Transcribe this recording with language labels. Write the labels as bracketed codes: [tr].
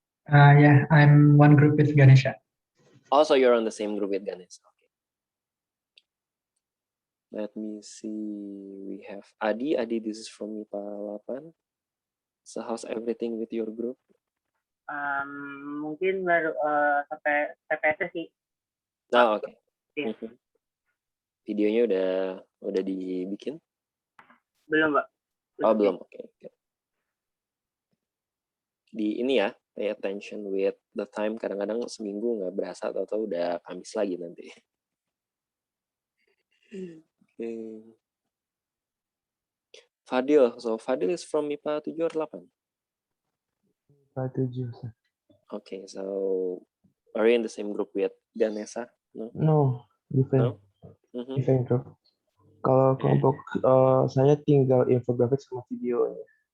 [en] Yeah, I'm one group with Ganesha. Also, you're on the same group with Ganesha. Okay. Let me see. We have Adi. Adi, this is from MIPA 8. So how's everything with your group? [id] Mungkin baru sampai TPS sih. Oh, oke. Iya. Videonya udah dibikin? Belum, Mbak. Oh, belum. Oke. Di ini ya, [en] pay attention with the time. [id] Kadang-kadang seminggu nggak berasa, atau udah Kamis lagi nanti. Oke. [en] Fadil. So Fadil is from MIPA 7 or 8? MIPA 7. Okay, so are you in the same group with Ganesha? No, different. No? Different group. [id] Kalau kelompok saya tinggal infografik sama videonya.